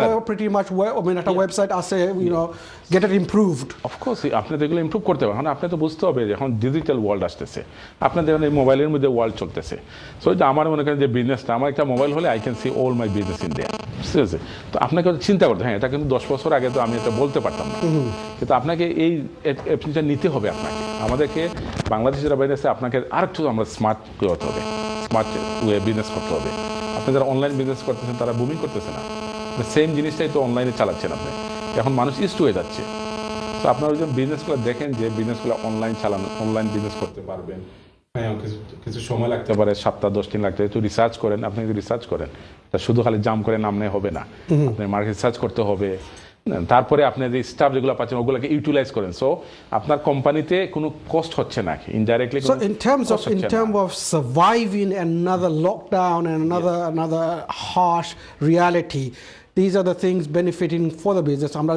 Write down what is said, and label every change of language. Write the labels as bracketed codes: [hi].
[en] Pretty much [bn] একটা website আছে, [en] get it improved. Of course, [bn] আপনি তো এগুলো ইমপ্রুভ করতে হবে। আপনি তো বুঝতে হবে যে এখন ডিজিটাল ওয়ার্ল্ড আসতেছে, আপনাদের এই মোবাইলের মধ্যে ওয়ার্ল্ড চলতেছে। সো আমার মনে করেন যে বিজনেসটা, আমার একটা মোবাইল হলে [en] I can see all my business in there, [bn] ঠিক আছে? তো আপনাকে চিন্তা করতে, হ্যাঁ এটা কিন্তু 10 বছর আগে তো আমি এটা বলতে পারতাম না, কিন্তু আপনাকে এই অ্যাপটা নিতে হবে। আমাদেরকে বাংলাদেশের বাইরে আছে, আপনাকে আরেকটু আমরা স্মার্ট করতে হবে, স্মার্ট ওয়ে বিজনেস করতে হবে। আপনি যারা অনলাইন বিজনেস করতেছেন তারা বুমিং করতেছে না, সেম জিনিসটাই তো অনলাইনে চালাচ্ছেন আপনি। এখন মানুষ ইস্ট হয়ে যাচ্ছে। তো আপনারা ওই যে বিজনেসগুলো দেখেন যে বিজনেসগুলো অনলাইন চালানো, অনলাইন বিজনেস করতে পারবেন। হ্যাঁ, কিছু সময় লাগতে পারে, 7-10 দিন লাগতে পারে। একটু রিসার্চ করেন, আপনি যদি রিসার্চ করেন, তা শুধু খালি জাম্প করে নামলে হবে না, আপনার মার্কেট রিসার্চ করতে হবে। তারপরে আপনি যে স্টাফ যেগুলো পাচ্ছেন ওগুলোকে ইউটিলাইজ করেন, সো আপনার কোম্পানিতে কোনো কস্ট হচ্ছে না indirectly. [en] So in terms of surviving another lockdown and another harsh reality, these are the things benefiting for the business.